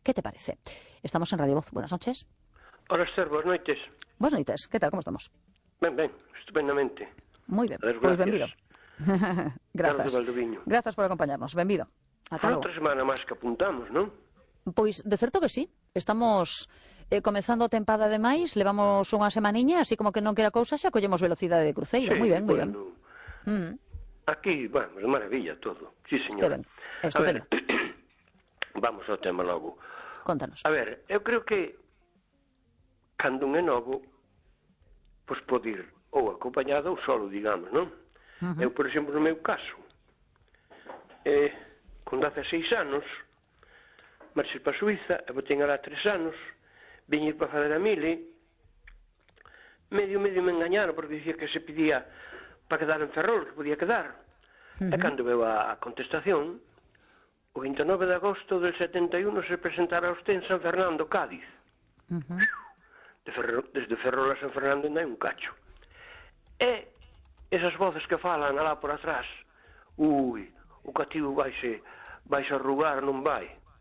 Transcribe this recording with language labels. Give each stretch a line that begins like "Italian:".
Spanish: ¿Qué te parece? Estamos en Radio Voz. Buenas noches. Hola, Esther. Buenas noches. Buenas noches. ¿Qué tal? ¿Cómo estamos? Bien, estupendamente. Muy bien. Ver, pues bienvenido. Gracias. Gracias por acompañarnos. Bienvenido. Hasta otra semana más que apuntamos, ¿no? Pues de cierto que sí.
Galician: Estamos comenzando tempada de máis, levamos unha semaniña, así como que non quera cousa, xa collemos velocidade de cruceiro.
Spanish: Sí, muy bien, bueno, muy bien. Aquí, bueno, de maravilla todo. Sí, señora. A ver,
Galician: vamos ao tema logo. Contanos. A ver, eu creo que cando un é novo, pues pode ir ou acompañado ou solo, digamos, ¿no? Uh-huh. Eu, por exemplo, no meu caso, con 16 anos, marxei para Suiza, e vou ter lá 3 anos, vim ir para fazer a mili, medio me engañaron, porque dicía que se pedía para quedar en Ferrol, que podía quedar. Uh-huh. E cando veo a contestación, o 29 de agosto del 71
Spanish: se presentará usted en San Fernando, Cádiz. Uh-huh.
Galician: Desde Ferrol a San Fernando ainda hai un cacho. E esas voces que falan alá por atrás, ui, o cativo vais a arrugar, non vai.